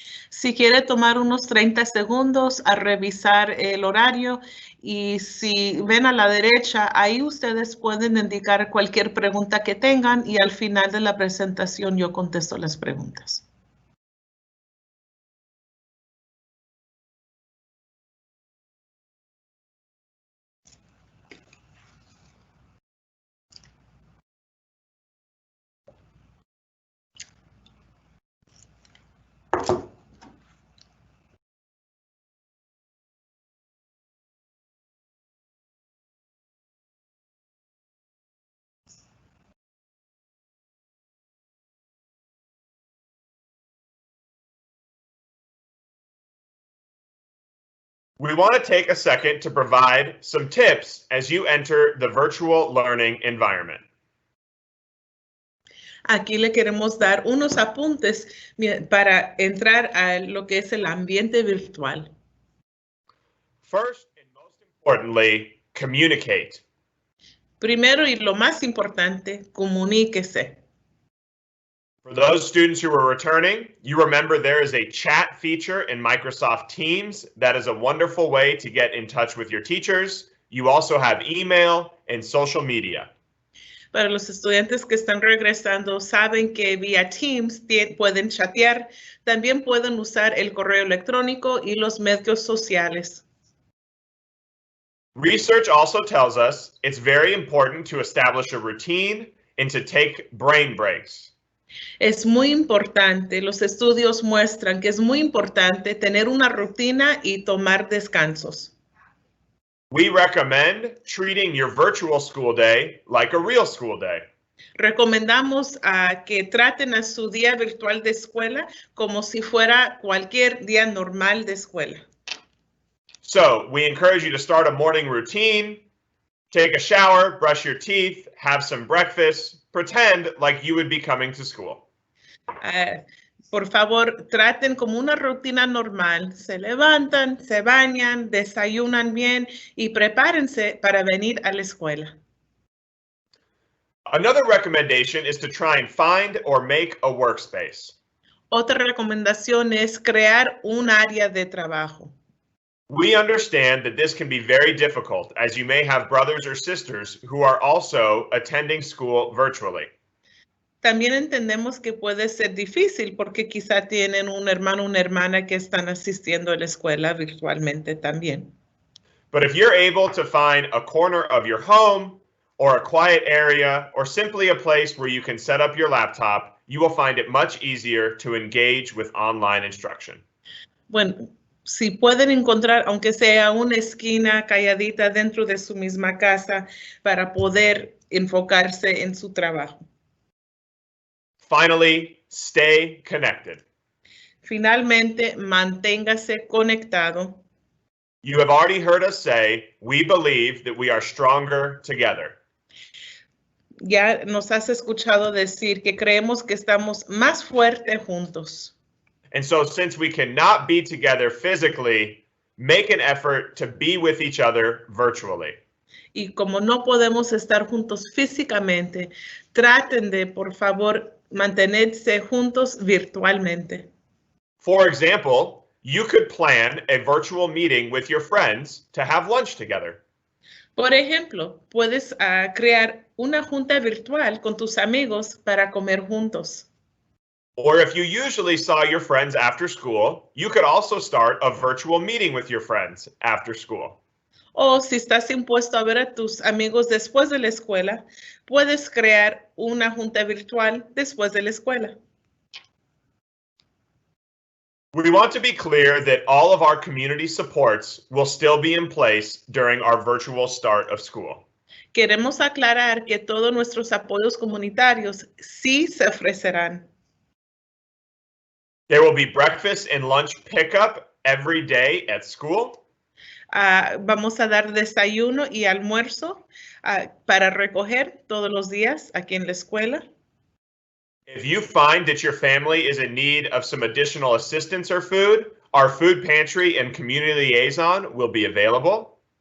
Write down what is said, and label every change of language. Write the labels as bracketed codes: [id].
[es] Si quiere tomar unos 30 segundos a revisar el horario y si ven a la derecha, ahí ustedes pueden indicar cualquier pregunta que tengan y al final de la presentación yo contesto las preguntas. [en] We want to take a second to provide some tips as you enter the virtual learning environment. [es] Aquí le queremos dar unos apuntes para entrar a lo que es el ambiente virtual. [en] First and most importantly, communicate. [es] Primero y lo más importante, comuníquese. [en] For those students who are returning, you remember there is a chat feature in Microsoft Teams. That is a wonderful way to get in touch with your teachers. You also have email and social media. [es] Para los estudiantes que están regresando, saben que vía Teams pueden chatear. También pueden usar el correo electrónico y los medios sociales. [en] Research also tells us it's very important to establish a routine and to take brain breaks. [es] Es muy importante, los estudios muestran que es muy importante tener una rutina y tomar descansos. [en] We recommend treating your virtual school day like a real school day. [es] Recomendamos que traten a su día virtual de escuela como si fuera cualquier día normal de escuela. [en] So we encourage you to start a morning routine, take a shower, brush your teeth, have some breakfast, pretend like you would be coming to school. [es] Por favor, traten como una rutina normal. Se levantan, se bañan, desayunan bien y prepárense para venir a la escuela. [en] Another recommendation is to try and find or make a workspace. [es] Otra recomendación es crear un área de trabajo. [en] We understand that this can be very difficult as you may have brothers or sisters who are also attending school virtually. [es] También entendemos que puede ser difícil porque quizá tienen un hermano o una hermana que están asistiendo a la escuela virtualmente también. [en] But if you're able to find a corner of your home or a quiet area or simply a place where you can set up your laptop, you will find it much easier to engage with online instruction. [es] Bueno, si pueden encontrar, aunque sea una esquina calladita dentro de su misma casa para poder enfocarse en su trabajo. [en] Finally, stay connected. [es] Finalmente, manténgase conectado. [en] You have already heard us say, we believe that we are stronger together. [es] Ya nos has escuchado decir que creemos que estamos más fuertes juntos. [en] And so since we cannot be together physically, make an effort to be with each other virtually. [es] Y como no podemos estar juntos físicamente, traten de, por favor, mantenerse juntos virtualmente. [en] For example, you could plan a virtual meeting with your friends to have lunch together. [es] Por ejemplo, puedes crear una junta virtual con tus amigos para comer juntos. [en] Or if you usually saw your friends after school, you could also start a virtual meeting with your friends after school. [es] O si estás impuesto a ver a tus amigos después de la escuela, puedes crear una junta virtual después de la escuela. [en] We want to be clear that all of our community supports will still be in place during our virtual start of school. [es] Queremos aclarar que todos nuestros apoyos comunitarios sí se ofrecerán. [en] There will be breakfast and lunch pickup every day at school. [es] Vamos a dar desayuno y almuerzo para recoger todos los días aquí en la escuela. [en] If you find that your family is in need of some additional assistance or food, our food pantry and community liaison will be available.